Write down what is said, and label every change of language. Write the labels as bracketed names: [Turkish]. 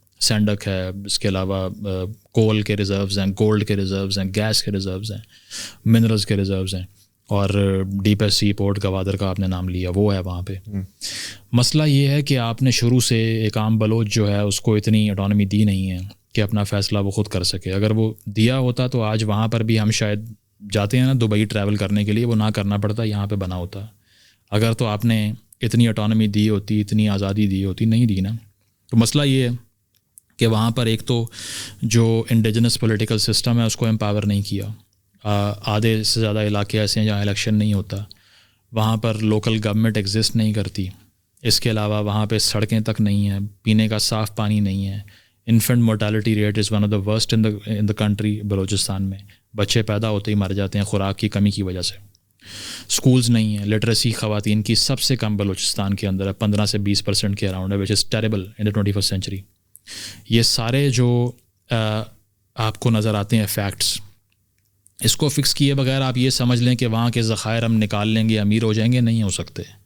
[Urdu] سینڈک ہے, اس کے علاوہ کول کے ریزروز ہیں, گولڈ کے ریزروز ہیں, گیس کے ریزروز ہیں, منرلز کے ریزروز ہیں, اور deep S sea port Gwadar کا آپ نے نام لیا, وہ ہے وہاں پہ. مسئلہ یہ ہے کہ آپ نے شروع سے ایک عام بلوچ جو ہے اس کو اتنی اٹانومی دی نہیں ہے کہ اپنا فیصلہ وہ خود کر سکے. اگر وہ دیا ہوتا تو آج وہاں پر بھی ہم شاید جاتے ہیں نا دبئی ٹریول کرنے کے لیے, وہ نہ کرنا پڑتا, یہاں پہ بنا ہوتا. اگر تو آپ نے اتنی اٹانومی دی ہوتی, اتنی آزادی دی ہوتی, نہیں دی نا. تو مسئلہ یہ ہے کہ وہاں پر ایک تو جو انڈیجنس پولیٹیکل سسٹم ہے اس کو امپاور نہیں کیا. آدھے سے زیادہ علاقے ایسے ہیں جہاں الیکشن نہیں ہوتا, وہاں پر لوکل گورنمنٹ ایگزسٹ نہیں کرتی. اس کے علاوہ وہاں پہ سڑکیں تک نہیں ہیں, پینے کا صاف پانی نہیں ہے. [English] Infant mortality rate is one of the worst in the country. [Urdu] Balochistan میں بچے پیدا ہوتے ہی مر جاتے ہیں خوراک کی کمی کی وجہ سے. اسکولز نہیں ہیں, لٹریسی خواتین کی سب سے کم بلوچستان کے اندر ہے, 15 سے 20% کے اراؤنڈ ہے, [English] Which is terrible in the 21st century. [Urdu] یہ سارے جو آپ کو نظر آتے ہیں فیکٹس, اس کو فکس کیے بغیر آپ یہ سمجھ لیں کہ وہاں کے ذخائر ہم نکال لیں گے, امیر ہو جائیں گے, نہیں ہو سکتے.